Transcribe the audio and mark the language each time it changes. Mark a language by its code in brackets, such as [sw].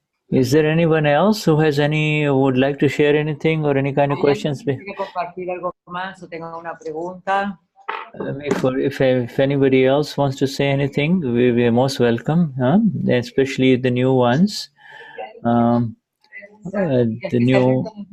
[en] Is there anyone else who has would like to share anything or any kind of questions? [es] ¿Quiere compartir algo más o tenga una pregunta? [en] If anybody else wants to say anything, we are most welcome, especially the new ones. The new.